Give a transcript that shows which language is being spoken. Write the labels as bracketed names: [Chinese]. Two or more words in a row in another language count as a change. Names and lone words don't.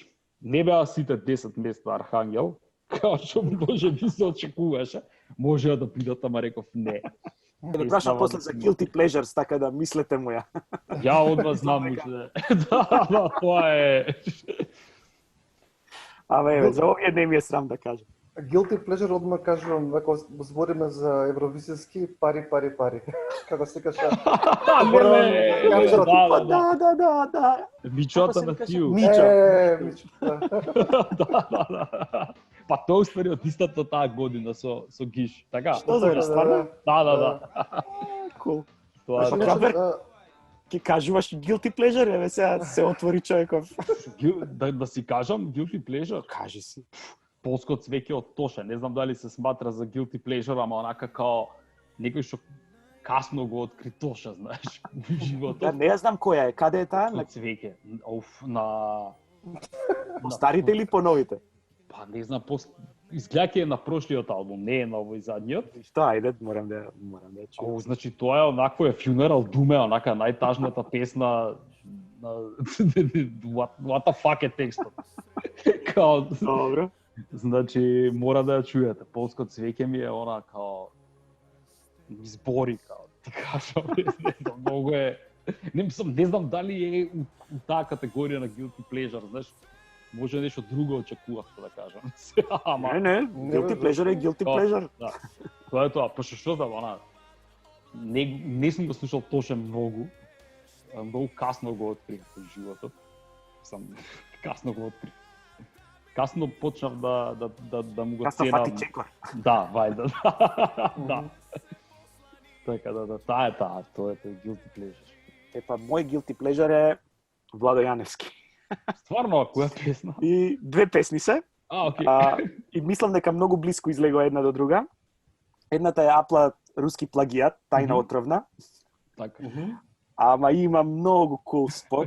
[Macedonian] Не беа сите 10 места Архангел, као што може би се очекуваше. Може да бидат, ама реков не. Да прашам после за [English] Guilty Pleasures, [Macedonian] така да мислете му ја. Ја од вас знам уште. Да, тоа е. Ама еве, за овие не ми е срам да кажам. [English] Guilty pleasure [Macedonian] одма кажувам, ако збориме за евровизијски, пари. Како се каже? Да. Мичоата на Тију. Мичо. Мичо. Да. Па тоа уствари од истата таа година со Гиш, така? Што збориш, стварно? Да. Кул. Тоа Па, е. Кабер, ки кажуваш [English] guilty pleasure, [Macedonian] еве сега се отвори човеков. Да си кажам [English] guilty pleasure. [Macedonian] Кажи си. Полско цвеќе од Тоша. Не знам дали се сматра за [English] guilty pleasure, [Macedonian] ама онака као некој што касно го откри Тоша, знаеш, во Да, животот. не ја знам која е, каде е таа? На цвеќе. На Старите или по новите? па не знам, изгледа ќе е на прошлиот албум, не е на овој задниот. Што, ајде, морам да ја чуам. Значи тоа е онакво е [English] Funeral Doom [Macedonian] е онака најтажната песна на [English] what the fuck [Macedonian] е текстот. Као Добро. значи мора да ја чуете. Полско цвеќе ми е она као избори као ти кажам, не знам, многу е не знам дали е у таа категорија на [English] guilty pleasure, [Macedonian] знаеш. Може нешто друго очекував да кажам. Ама Не, [English] guilty pleasure е guilty pleasure. [Macedonian] да. Тоа е тоа, па што да она. Не сум го слушал Тоше многу. Многу касно го открив во животот. Сам касно го открив. Касно почнав да му го Касно ценам. фати чекор. Да, вајда. Да. Така да, таа е таа, тоа е [English] guilty pleasure. [Macedonian] Епа, мој [English] guilty pleasure [Macedonian] е Владо Јаневски. Стварно, која песна? И две песни се. Окей. И мислам дека многу блиску излегува една до друга. Едната е Апла руски плагијат, Тајна отровна. Така. Ама има многу кул спот.